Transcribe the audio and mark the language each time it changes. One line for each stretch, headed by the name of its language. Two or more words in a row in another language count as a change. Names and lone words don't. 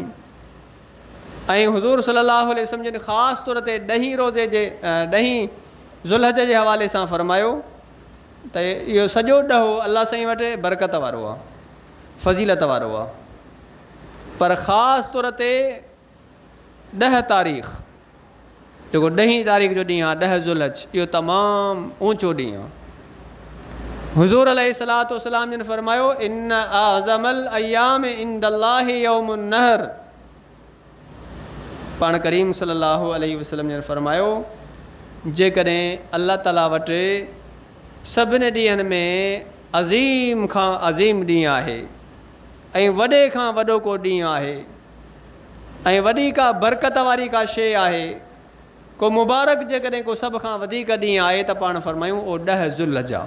Sindhi: ऐं हुज़ूर
Arabic: صلى الله عليه وسلم
Sindhi: जिन ख़ासि तौर ते 10 रोज़े जे 10 ज़ुल्हज जे हवाले सां फरमायो त इहो सॼो ॾहों अल्लाह साईं वटि बरकत वारो आहे, फज़ीलत वारो आहे, पर ख़ासि तौर ते 10 तारीख़ जेको 10 तारीख़ जो ॾींहुं आहे, 10 ज़ुल्हज, इहो तमामु ऊंचो ॾींहुं आहे। हुज़ूर
Arabic: عليه الصلاة والسلام
Sindhi: जिन फरमायो
Arabic: إن أعظم الأيام عند الله يوم النحر.
Sindhi: पाण करीम
Arabic: صلى الله عليه وسلم
Sindhi: जिन फरमायो जेकॾहिं अल्लाह ताला वटि सभिनी ॾींहंनि में अज़ीम खां अज़ीम ॾींहुं आहे ऐं वॾे खां वॾो को ॾींहुं आहे ऐं वॾी का बरकत वारी का शइ आहे, को मुबारक जेकॾहिं को सभ खां वधीक ॾींहुं आहे त पाण फरमायूं उहो 10 ज़ुल्हज आहे।